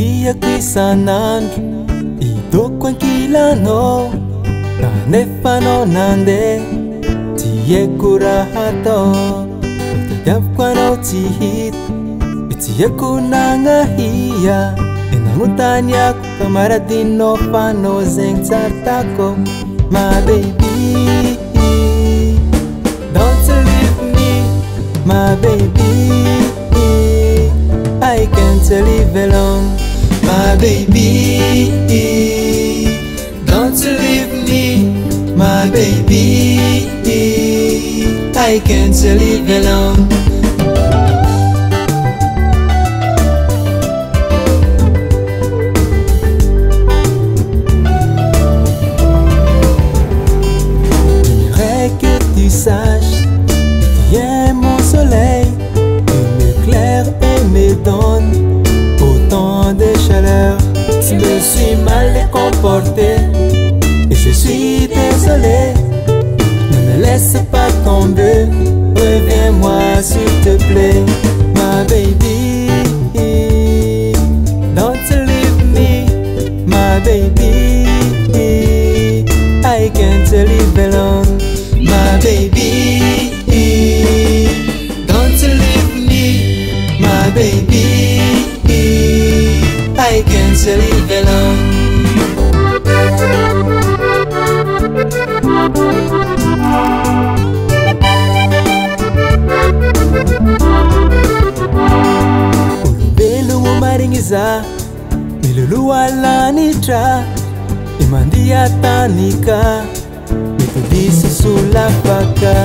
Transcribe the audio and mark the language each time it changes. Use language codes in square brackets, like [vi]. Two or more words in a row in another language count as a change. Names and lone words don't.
[mg] Itiako isan'andro, idoko ankilano, kanefa anao nandeha, tsy haiko raha atao. Tadiaviko anao tsy hita, tsy haiko nagnahia, nanontaniako kamaradinao fa anao zegny tsara tako. [en] My baby, don't leave me, my baby, I can't live alone. My baby, don't leave me, my baby, I can't live alone. [fr] J'aimerais que tu saches, tu es mon soleil, tu m'éclaires et me donnes autant de chaleur. Je me suis mal comporté et je suis désolé. Ne me laisse pas tomber, reviens-moi s'il te plaît. [en] My baby, don't leave me, my baby, I can't live alone. My baby, don't leave me, my baby, I can't live alone. [mg] Olombelo maringiza, miloloha lanitra, imandia tanika, mitodiso sulafaka.